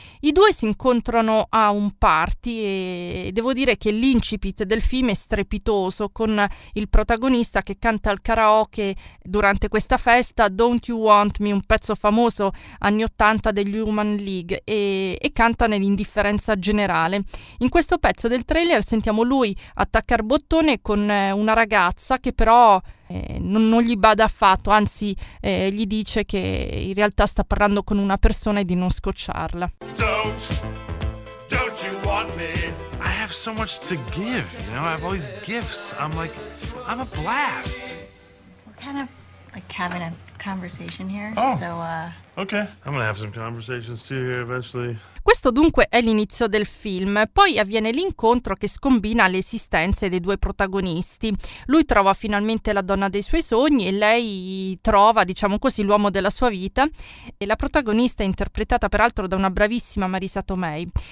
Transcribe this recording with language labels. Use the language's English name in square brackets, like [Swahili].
[Italian] I due si incontrano a un party e devo dire che l'incipit del film è strepitoso, con il protagonista che canta al karaoke durante questa festa Don't You Want Me, un pezzo famoso anni 80 degli Human League, e canta nell'indifferenza generale. In questo pezzo del trailer sentiamo lui attaccare bottone con una ragazza che però non gli bada affatto, anzi gli dice che in realtà sta parlando con una persona e di non scocciarla. [English] Don't you want me? I have so much to give, you know, I have all these gifts. I'm a blast. We're kind of like having a conversation here. Oh. Okay, I'm gonna have some conversations too here eventually. [Italian] Questo dunque è l'inizio del film, poi avviene l'incontro che scombina le esistenze dei due protagonisti. Lui trova finalmente la donna dei suoi sogni e lei trova, diciamo così, l'uomo della sua vita, e la protagonista è interpretata peraltro da una bravissima Marisa Tomei.